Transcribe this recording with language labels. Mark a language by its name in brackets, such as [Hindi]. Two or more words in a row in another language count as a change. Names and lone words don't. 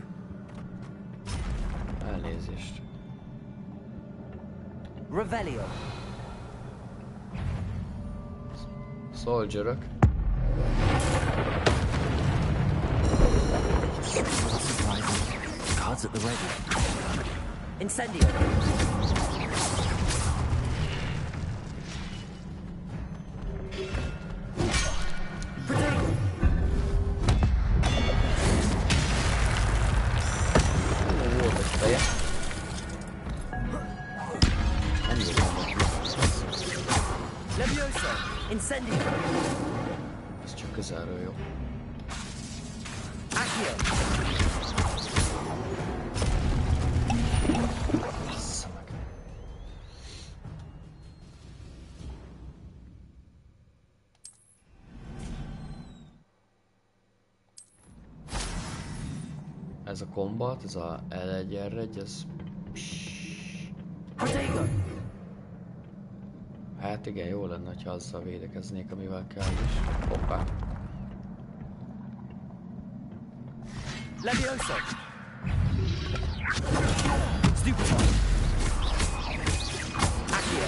[Hungarian] Elnézést. Revelio. Soldierök. Surprising. [English] Cards at the ready. [Hungarian] Incendio. Volt egy feje. Nem jöttem neki. Levioso. Incendio. Ez csak közelről jó. Accio. Bassza meg. Ez a kombat, ez a L1R1, ez... Protego. Hát igen, jó lenne, ha azzal védekeznék, amivel kell is. Hoppá. Levioso. Stupefy. Accio.